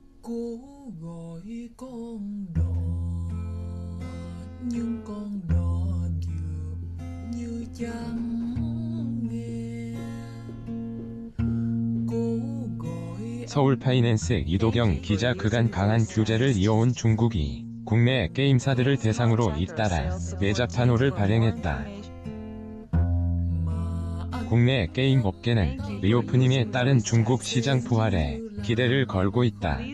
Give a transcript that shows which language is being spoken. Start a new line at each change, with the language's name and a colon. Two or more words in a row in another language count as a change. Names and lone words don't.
Vietnamese: Cố gọi con đò, nhưng con đò dường như chẳng nghe. cố gọi
Korean: 서울 파이낸스 이도경 기자. 그간 강한 규제를 이어온 중국이 국내 게임사들을 대상으로 잇따라 외자판호를 발행했다. 국내 게임 업계는 리오프닝에 따른 중국 시장 부활에 기대를 걸고 있다.